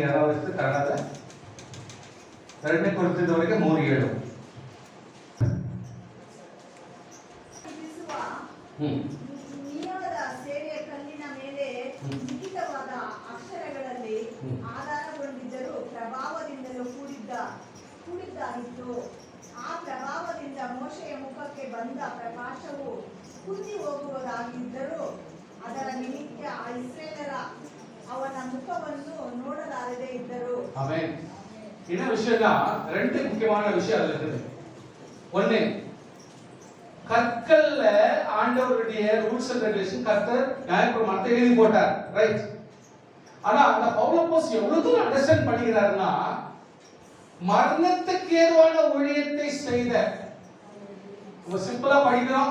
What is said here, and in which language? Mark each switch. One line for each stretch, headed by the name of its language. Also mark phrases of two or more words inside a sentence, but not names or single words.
Tamil: யாராவது எடுத்து கரெக்டாக 2 Corinthians வரைக்கும் 3:7
Kannada: ನಿಯಮದ ಸೇವೆಯ ಕಲ್ಲಿನ ಮೇಲೆ ಲಿಖಿತವಾದ ಅಕ್ಷರಗಳಲ್ಲಿ ಆಧಾರಗೊಂಡಿದ್ದರೂ ಪ್ರಭಾವದಿಂದಲೂ ಕೂಡಿದ್ದಾಗಿತ್ತು. ಆ ಪ್ರಭಾವದಿಂದ ಮೋಶೆಯ ಮುಖಕ್ಕೆ ಬಂದ ಪ್ರಕಾಶವು ಕುಂದಿ ಹೋಗುವುದಾಗಿದ್ದರೂ ಅದರ ನಿಮಿತ್ತ ಇಸ್ರೇಲರ ಅವನ ಮುಖವನ್ನು ನೋಡಲಾರದೆ ಇದ್ದರು.
Tamil: ஆமென். இந்த விஷயம்னா ரெண்டு முக்கியமான விஷயம் அதுல இருக்குது. ஒண்ணு, கற்கல்ல ஆண்டவருடைய
English: rules and regulation
Tamil: கர்த்தர் நியாயப்பிரமாணத்தை எழுதி போட்டார், ரைட்? ஆனா அந்த பவுலோஸ் எவ்வளவு தூரம் அண்டர்ஸ்டாண்ட் பண்ணிக்கிறாருன்னா மரணத்துக்கு ஏதுவான ஊழியத்தை செய்த சிம்பிளா படிக்கிறோம்.